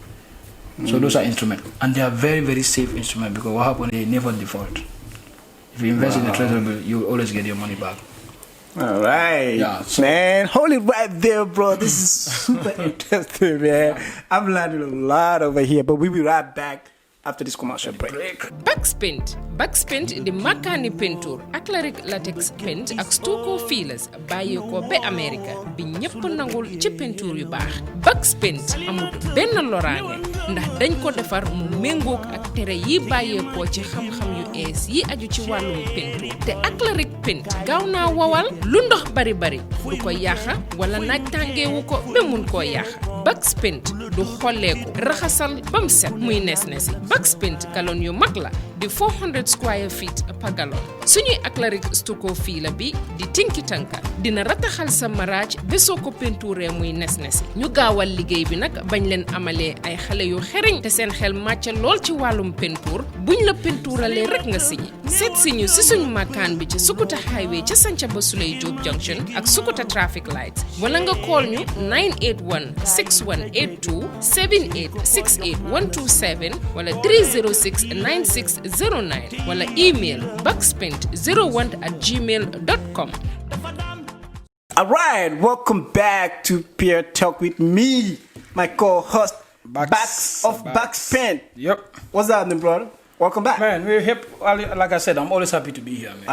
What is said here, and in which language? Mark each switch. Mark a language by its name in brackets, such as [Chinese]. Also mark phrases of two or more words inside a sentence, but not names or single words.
[English] So those are instruments. And they are very, very safe instruments because what happens, they never default. If you invest in a treasury bill, you will always get your money back. All right. Yeah, man, hold it right there, bro. This is super interesting, man. I'm learning a lot over here, but we'll be right back after this commercial break. [Wolof] Backspent di makani pentour [English] acrylic latex paint [Wolof] ak [English] stucco fillers [Wolof] bàyyi ko be America bi ñepp nangul ci pentour yu baax. Backspent amul benn loraange ndax dañ ko defar mu méngoog ak tere yi bàyyee ko ci xam-xam yu ees yi aju ci wàllum pentour te [English] acrylic paint [Wolof] gaaw naa wowal lu ndox bari du ko yàqa wala naaj tàngeewu ko ba mun koo yàqa. Backspent du xolleeku raxasal bam set muy nes-nesi. Backspent galon yu mag la di 400 [English] square feet per gallon. [Wolof] Suñuy [English] acrylic stucco filler [Wolof] bi di tinki tanka dina rataxal sa maraaj ba soo ko pentuuree muy nes-nesi. ñu gaawal liggéey bi nag bañ leen amalee ay xale yu xereñ te seen xel màcc lool ci wàllum pentuur buñ la pentuuralee rek nga siñi. seet si ñu si suñu makkaan bi ci Sukuta highway ca Sanca ba Suley Job junction ak Sukuta traffic lights wala nga call ñu 981 6182 7868 127 wala 306 9609 wala email backspent01@gmail.com. [English] All right, welcome back to PeerTalk with me, my co-host, Backspent. Yep. What's happening, brother? Welcome back. Man, we're happy. Like I said, I'm always happy to be here, man.